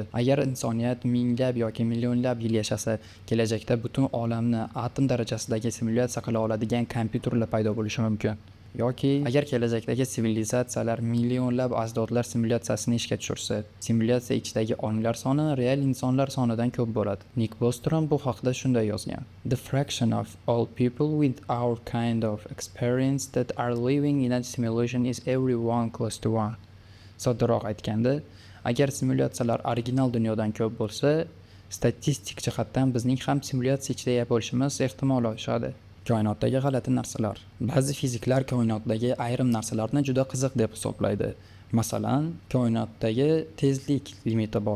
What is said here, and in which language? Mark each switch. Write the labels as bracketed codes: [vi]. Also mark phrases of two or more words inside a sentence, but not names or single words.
[uz] Agar insoniyat minglab yoki millionlab yil yashasa, kelajakda butun olamni atom darajasidagi simulyatsiya qila oladigan kompyuterlar paydo bo'lishi mumkin. Yoki agar kelajakdagi sivilizatsiyalar millionlab ajdodlar simulyatsiyasini ishga tushirsa, simulyatsiya ichidagi onglar soni real insonlar sonidan ko'p bo'ladi. Nick Bostrom bu haqda shunday yozgan: [en] The fraction of all people with our kind of experience that are living in a simulation is every 1 close to 1. [uz] Soddaroq aytganda, agar simulyatsiyalar original dunyodan ko'p bo'lsa, statistik jihatdan bizning ham simulyatsiya ichida bo'lishimiz ehtimoli oshadi. Koinotdagi g'alati narsalar. Ba'zi fiziklar koinotdagi ayrim narsalarni juda qiziq deb hisoblaydi. Masalan, koinotdagi tezlik limiti bor.